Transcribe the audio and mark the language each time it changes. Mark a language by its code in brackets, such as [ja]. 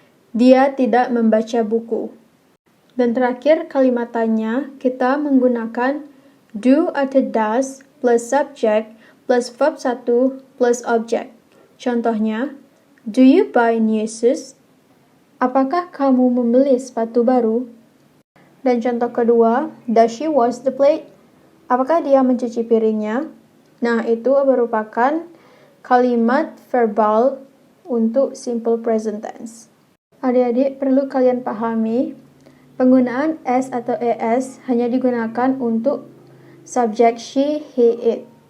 [id] Dia tidak membaca buku. Dan terakhir kalimatannya kita menggunakan do atau does [en] plus subject plus verb 1 plus object. Contohnya, do you buy new shoes? [id] Apakah kamu membeli sepatu baru? Dan contoh kedua, [en] does she wash the plate? [id] Apakah dia mencuci piringnya? Nah, itu merupakan kalimat verbal untuk simple present tense. Adik-adik, perlu kalian pahami, penggunaan s atau es hanya digunakan untuk subjek she, he, it.